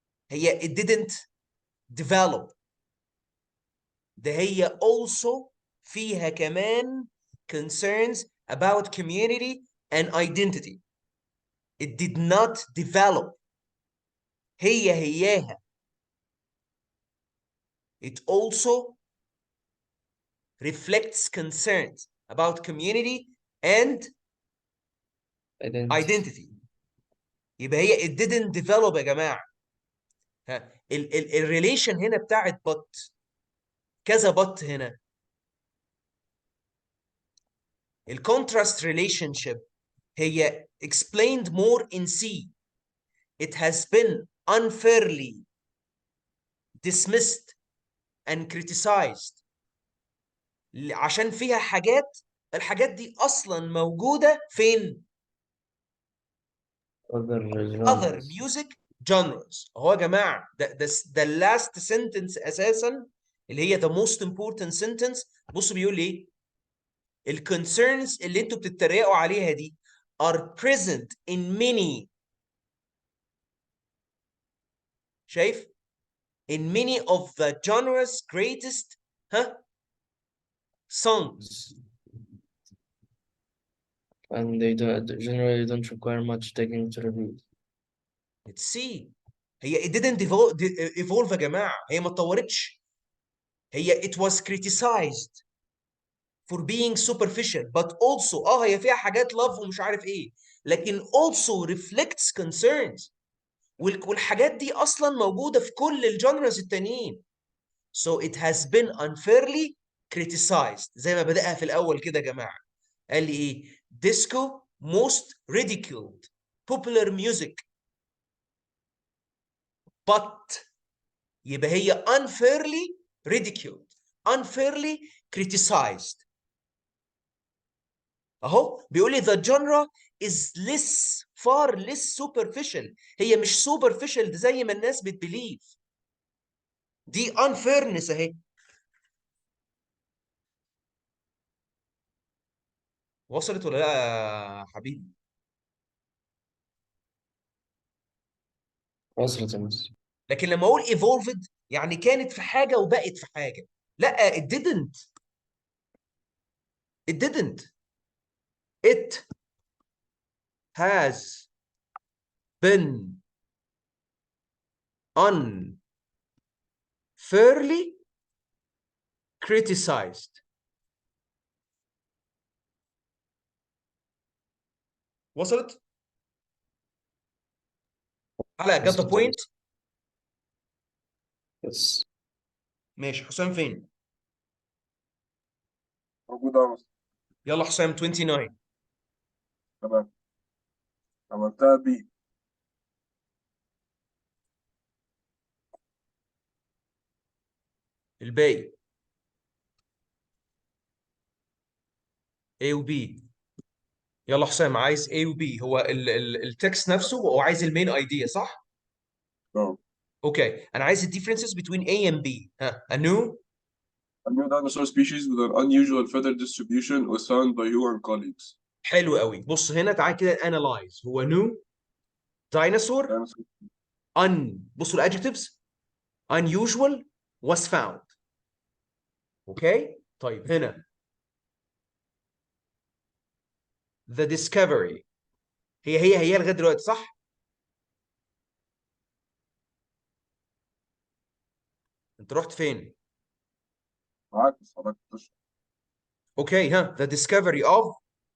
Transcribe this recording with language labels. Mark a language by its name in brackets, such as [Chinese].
[Arabic] هي [English] it didn't develop. [Arabic] ده هي [English] also [Arabic] فيها كمان [English] concerns about community and identity. It did not develop. هياها. It also reflects concerns about community and identity. [Arabic] يبقى هي [English] it didn't develop [Arabic] يا جماعه. ها الريليشن هنا بتاعت but كذا but هنا. [English] الكونتراست relationship هي explained more in C. It has been unfairly dismissed and criticized [Arabic] عشان فيها حاجات، الحاجات دي اصلا موجوده فين؟ [English] other other genres. music genres. [Arabic] اهو يا جماعه ده [English] last sentence [Arabic] اساسا اللي هي [English] the most important sentence. [Arabic] بصوا بيقول ايه؟ ال concerns اللي انتوا بتتريقوا عليها دي [English] are present in many. [Arabic] شايف؟ [English] in many of the genre's greatest songs. And they generally don't require much digging to review. Let's see. [Arabic] هي it didn't evolve يا جماعه، هي ما اتطورتش. [English] هي it was criticized for being superficial but also [Arabic] هي فيها حاجات [English] love [Arabic] ومش عارف ايه، لكن [English] also reflects concerns. [Arabic] والحاجات دي اصلا موجوده في كل الجانرز التانيين. [English] So it has been unfairly criticized. [Arabic] زي ما بدأها في الاول كده يا جماعه، قال لي ايه؟ [English] disco most ridiculed popular music but. [Arabic] يبقى هي [English] unfairly ridiculed unfairly criticized. [Arabic] اهو بيقول لي [English] the genre is less far less superficial. [Arabic] هي مش superficial زي ما الناس بتبليف. دي unfairness اهي. وصلت ولا لا يا حبيبي؟ وصلت يا مس. لكن لما اقول evolved يعني كانت في حاجه وبقت في حاجه. لا [English] it didn't. it didn't. it has been unfairly criticized. [Arabic] وصلت؟ على [English] got the [Arabic] وصلت يا [English] point. مس. Yes. [Arabic] ماشي. حسام فين؟ موجود أهو. يلا حسام 29. تمام، عملتها بي. الباقي A و B. يلا حسام، عايز A و B. هو التكست نفسه هو عايز المين ايديا صح؟ اه. اوكي انا عايز الديفرنسز [English] between A and B. a new A new dinosaur species with an unusual feather distribution was found by you and colleagues. [Arabic] حلو قوي. بص هنا تعال كده analyze. [English] هو new dinosaur Dinosaur. [Arabic] بصوا [English] الادجectives unusual was found. [Arabic] اوكي طيب هنا [English] the discovery [Arabic] هي لغايه دلوقتي صح؟ انت رحت فين؟ معاك بس حضرتك تشرح. [English] okay the discovery of